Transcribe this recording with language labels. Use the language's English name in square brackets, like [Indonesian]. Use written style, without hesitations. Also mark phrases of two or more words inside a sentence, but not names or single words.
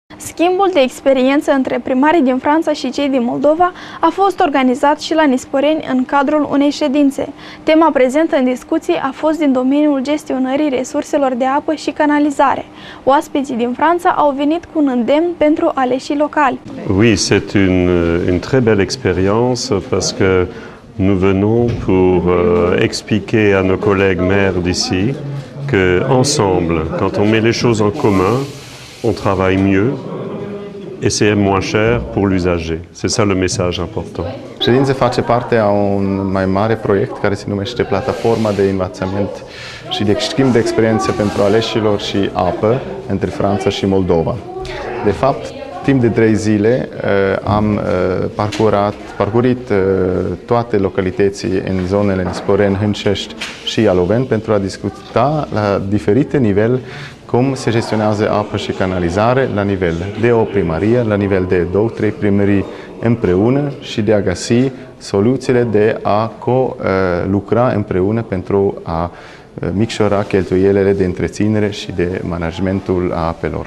[Romanian] Schimbul de experiență între primarii din Franța și cei din Moldova a fost organizat și la Nisporeni în cadrul unei ședințe. Tema prezentă în discuții a fost din domeniul gestionării resurselor de apă și canalizare. Oaspeții din Franța au venit cu un îndemn pentru aleșii locali. [French] Oui, c'est une très belle expérience parce que nous venons pour expliquer à nos collègues maires d'ici que ensemble, quand on met les choses en commun, on travaille mieux et c'est moins cher pour l'usager. C'est ça le message important. [Romanian] Ședința face parte a un mai mare proiect care se numește Plataforma de învățământ și de schimb de experiențe pentru aleșilor și apă între Franța și Moldova. De fapt, timp de 3 zile am parcurit toate localitățile în zonele Nisporeni, Hâncești și Ialoveni pentru a discuta la diferite nivele cum se gestionează apă și canalizare la nivel de o primărie, la nivel de 2-3 primării împreună și de a găsi soluțiile de a lucra împreună pentru a micșora cheltuielile de întreținere și de managementul apelor.